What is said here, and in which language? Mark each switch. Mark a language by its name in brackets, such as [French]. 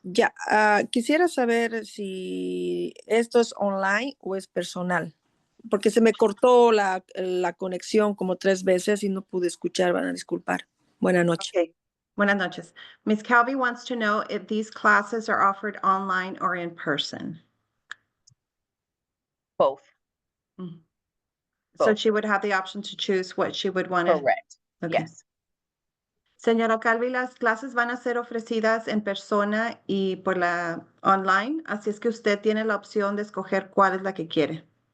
[Spanish] Ya, quisiera saber si esto es online o es personal, porque se me cortó la conexión como 3 veces y no pude escuchar, van a disculpar. Buenas noches. Okay. Buenas noches. Ms. [English] Calvi wants to know if these classes are offered online or in person. Both. So Both. she would have the option to choose what she would want to. Correct. Okay. Yes. [Spanish] Señora Calvi, las clases van a ser ofrecidas en persona y por la online, así es que usted tiene la opción de escoger cuál es la que quiere.